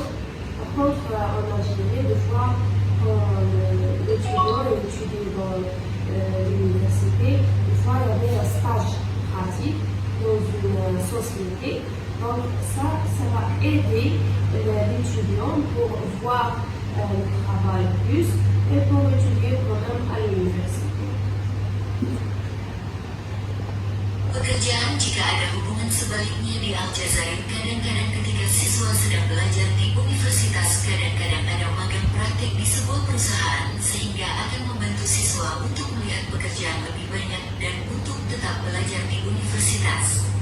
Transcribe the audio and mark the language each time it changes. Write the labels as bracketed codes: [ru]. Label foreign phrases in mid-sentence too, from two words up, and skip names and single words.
[fr] Par contre, en Algérie, des fois, quand l'étudiant étudie dans l'université, des fois, il y avait un stage pratique dans une société. Donc, ça va aider l'étudiant pour voir le travail plus et pour étudier quand même à l'université. [id] Pekerjaan jika ada hubungan sebaliknya di Aljazair, kadang-kadang ketika siswa sedang belajar di universitas, kadang-kadang ada magang praktik di sebuah perusahaan sehingga akan membantu siswa untuk melihat pekerjaan lebih banyak dan untuk tetap belajar di universitas.